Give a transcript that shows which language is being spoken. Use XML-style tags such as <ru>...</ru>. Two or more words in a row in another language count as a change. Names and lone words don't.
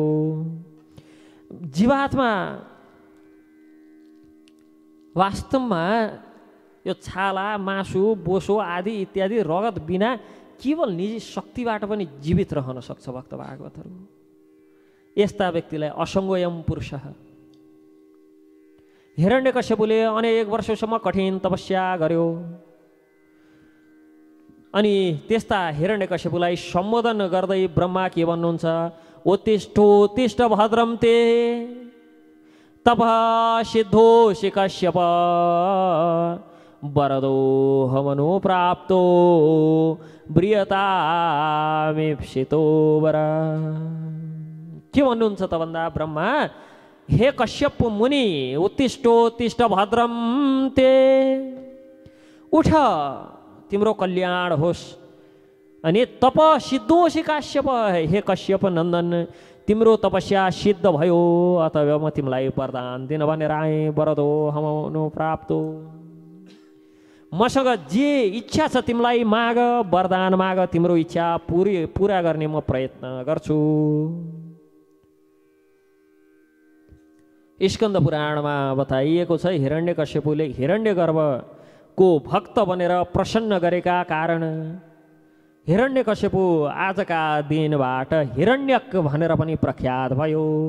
<ne>जीवात्मा वास्तवमा यो छाला मासु बोसो आदि इत्यादि रगत बिना केवल निजी शक्तिबाट पनि जीवित रहन सक्छ भक्त भागवतहरू। यस्ता व्यक्तिलाई</ne> <sa>असङ्गोयम पुरुष।</sa> <ne>हिरण्यकश्यपुले अनेक वर्षसम्म कठिन तपस्या गर्यो अनि त्यस्ता हिरण्यकश्यपुलाई सम्बोधन गर्दै ब्रह्मा के भन्नुहुन्छ,</ne> <sa>उत्तिष्ठोत्तिष्ठ भद्रम ते तप सिद्धोषि कश्यप वरदो हमनो प्राप्तो ब्रियतामीप्सितो वर।</sa> <ne>के भन्नुहुन्छ त भन्दा ब्रह्मा, हे कश्यप मुनि,</ne> <sa>उत्तिष्ठोत्तिष्ठ भद्रम ते,</sa> <ne>उठ तिम्रो कल्याण होस्। अनि</ne> <sa>तप सिद्धोषि काश्यप,</sa> <ne>हे कश्यप नन्दन तिम्रो तपस्या सिद्ध भयो अथवा म तिमीलाई वरदान दिन भनेर आएँ।</ne> <sa>वरदो हमनो प्राप्तो,</sa> <ne>मसँग जे इच्छा छ तिमीलाई माग, वरदान माग, तिम्रो इच्छा पुरा गर्ने म प्रयत्न गर्छु। स्कन्द पुराणमा बताइएको छ हिरण्यकश्यपुले हिरण्यगर्भको भक्त बनेर प्रसन्न गरेका कारण हिरण्यकश्यपु आजका दिनबाट हिरण्यक भनेर पनि प्रख्यात भयो।</ne>